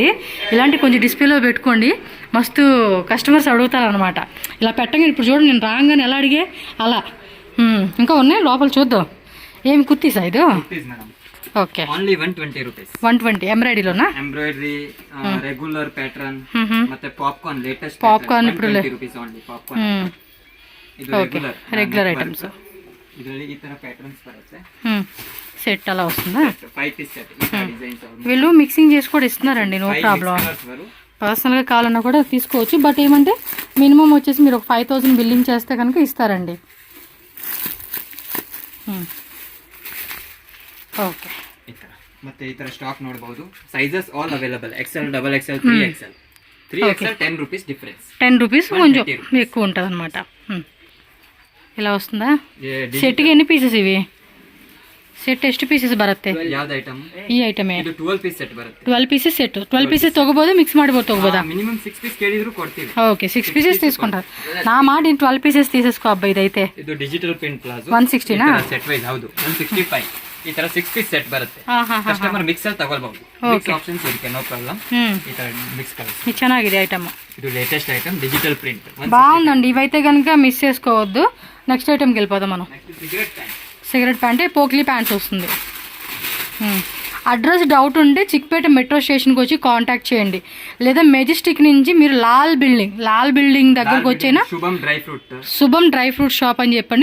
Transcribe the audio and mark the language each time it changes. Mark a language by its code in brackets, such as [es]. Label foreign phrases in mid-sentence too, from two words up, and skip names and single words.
[te] ఇలాంటి కొంచెం డిస్ప్లేలో పెట్టుకోండి, మస్తు కస్టమర్స్ అడుగుతారు అనమాట. ఇలా పెట్టగానే ఇప్పుడు చూడండి, నేను రాగానే ఎలా అడిగే అలా. ఇంకా ఉన్నాయి లోపల, చూద్దాం. ఏమి కుర్తీసా ఇది? ఓకే, [en] only 120 rupees. [te] 120 ఎంబ్రాయిడరీలోనా? [en] embroidery, regular pattern, [kn] ಮತ್ತೆ ಪಾಪ್ಕಾರ್ನ್ లేటెస్ట్ [te] ಪಾಪ್ಕಾರ್ನ್ ఇప్పుడు [en] rupees only popcorn. ಇದು regular items. [kn] ಇದರಲ್ಲಿ ಈ ತರ ಪ್ಯಾಟರ್న్స్ ಬರುತ್ತೆ. [te] సెట్ అలా వస్తుందా? [en] 5 piece set. [te] ఈ డిజైన్స్ వీళ్ళు మిక్సింగ్ చేసి కూడా ఇస్తున్నారండి, [en] no problem. [te] పర్సనల్గా కావాలన్నా కూడా తీసుకోవచ్చు. బట్ ఏమంటే మినిమం వచ్చేసి మీరు ఒక 5000 బిల్లింగ్ చేస్తే కనుక ఇస్తారండి. ఓకే, [kn] ಮತ್ತೆ ಈ ತರ ಸ್ಟಾಕ್ ನೋಡಬಹುದು. [en] sizes all available, [kn] XL, XXL, 3XL. [te] 3XL 10 [en] rupees difference. [te] 10 రూపీస్ కొంచెం ఎక్కువ ఉంటుంది అనమాట. ఇలా వస్తుందా? సెట్కి ఎన్ని పీసెస్ ఇవి? [kn] ಸೆಟ್ ಎಷ್ಟು ಪೀಸಸ್ ಬರುತ್ತೆ? ಯಾವ್ದು ಐಟಮ್? ಈ ಐಟಮ್ ಇದು 12 [en] piece set [kn] ಬರುತ್ತೆ. [en] 12 pieces set. [kn] 12 ಪೀಸಸ್ ತಗೋಬಹುದು, ಮಿಕ್ಸ್ ಮಾಡಬಹುದು, ತಗೋಬಹುದಾ? [en] minimum 6 piece [kn] ಕೇಳಿದ್ರು ಕೊಡ್ತೀವಿ. [en] OK, 6 pieces [te] తీసుకుంటారు. నా మాట 12 పీసెస్ తీసేసుకో అబ్బా. ఇదైతే [en] ಇದು digital print palazzo [kn] 160 ನಾ? [en] set wise [kn] ಹೌದು 165. ಈ ತರ [en] 6 piece set [kn] ಬರುತ್ತೆ. ಕಸ್ಟಮರ್ ಮಿಕ್ಸ್ ಅಲ್ಲಿ ತಗೊಳ್ಳಬಹುದು. [en] mix options [kn] ಇರುತ್ತೆ, [en] no problem. [kn] ಈ ತರ [en] mix colours. [te] ఇది ಚೆನ್ನಾಗಿದೆ ఐటమ్. [en] ಇದು latest item, digital print. [te] బాగుందండి. ఇవైతే కనుక మిస్ చేసుకోవద్దు. [en] next item [te] వెళ్ళిపోదాం మనం. [en] cigarette pant, pokli pants [te] వస్తుంది. అడ్రస్ డౌట్ ఉంటే చిక్పేట [en] metro station [te] వచ్చి కాంటాక్ట్ చేయండి, లేదా మెజెస్టిక్ నుంచి మీరు లాల్ బిల్డింగ్ దగ్గరకు వచ్చైనా శుభం [en] dry fruit shop [te] అని చెప్పండి.